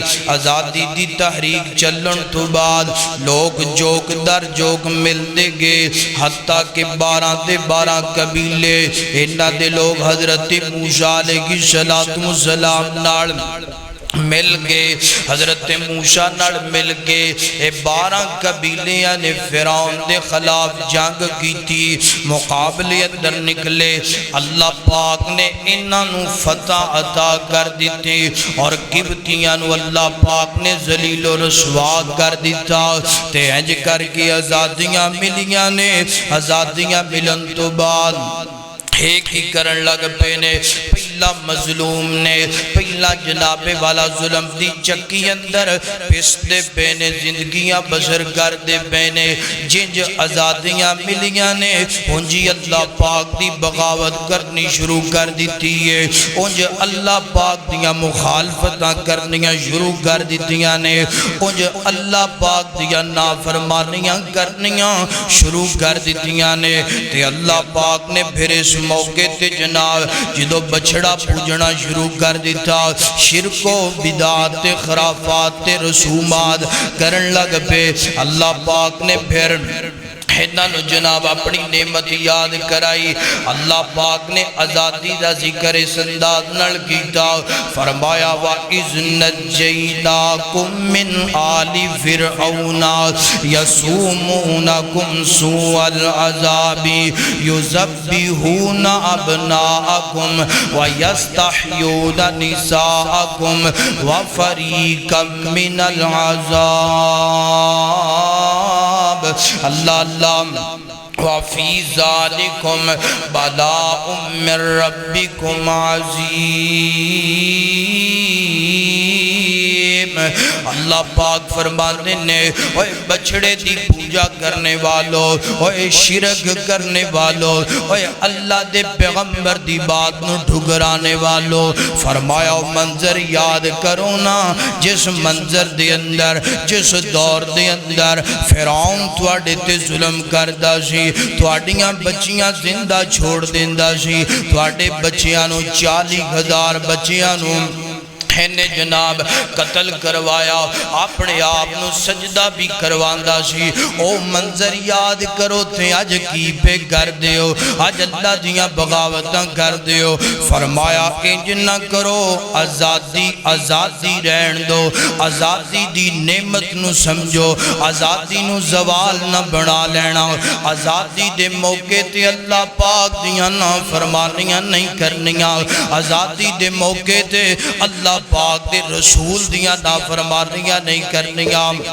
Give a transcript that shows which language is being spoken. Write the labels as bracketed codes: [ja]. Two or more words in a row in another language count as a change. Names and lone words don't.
[pa] آزادی دی تحریک چلن تو بعد لوگ جوک در جوک ملتے گئے، حتیٰ کہ 12 دے 12 قبیلے انہاں دے لوگ حضرت موسیٰ [ar] علیہ السلام [pa] نال مل گئے حضرت موسیٰ نال مل گئے 12 قبیلیاں نے فرعون دے خلاف جنگ کی تھی مقابلے اندر نکلے اللہ پاک نے انہوں فتح عطا کر دیتے اور قبطیاں نو اللہ پاک نے ذلیل و رسوا کر دیتا تے انج کر کے آزادیاں ملیاں نے آزادیاں ملن تو بعد ایک ہی کرن لگ پینے پہلا مظلوم نے پہلا جناب والا ظلم دی چکی اندر پس دے پینے زندگیاں بسر کر دے پینے جنج آزادیاں ملیاں نے انجی اللہ پاک دی بغاوت کرنی شروع کر دیتی ہے انج اللہ پاک دیا مخالفتاں کرنیاں شروع کر دیتیاں نے انج اللہ پاک دیا نافرمانیاں کرنیاں شروع کر دیتیاں نے تے اللہ پاک نے پھر اس موقع تے جناب جدو بچڑا پوجنا شروع کر دیتا شرک و بدعات خرافات رسومات کرن لگ پہ اللہ پاک نے پھر انہوں جناب اپنی نعمت یاد کرائی اللہ پاک نے آزادی دا ذکر اس انداز نال کیتا فرمایا [ar] وَإِذْ نَجَّيْنَاكُمْ مِنْ آلِ فِرْعَوْنَ يَسُومُونَكُمْ سُوءَ الْعَذَابِ يُذَبِّحُونَ أَبْنَاءَكُمْ وَيَسْتَحْيُونَ نِسَاءَكُمْ وَفَرِيقًا مِنَ الْعَذَابِ اللہ اللہ وَفِي ذَلِكُمْ بَلَاءٌ مِّن رَبِّكُمْ عَظِيمٌ [pa] اللہ پاک فرماتے نے اوہ بچڑے دی پوجا کرنے والوں اوہ شرک کرنے والوں اوہ اللہ دے پیغمبر دی بات نو ڈھگرانے والوں فرمایا منظر یاد کرو نا جس منظر دے اندر جس دور دے اندر فرعون تواڈے تے ظلم کردہ سی تواڈیاں بچیاں زندہ چھوڑ دیندہ سی تواڈے بچیاں نو 40,000 بچیاں نو نے جناب قتل کروایا اپنے آپ نو سجدہ بھی کرواندہ سی او منظر یاد کرو تھے آج کی پہ کر دیو آج اللہ دیاں بغاوتاں کر دیو فرمایا انج نہ کرو آزادی آزادی رہن دو آزادی دی نعمت نو سمجھو آزادی نو زوال نہ بنا لینا آزادی دے موقع تے اللہ پاک دیاں نہ فرمانیاں نہیں کرنیاں آزادی دے موقع تے اللہ پاک دے رسول دیاں نافرمانیاں نہیں کرنیاں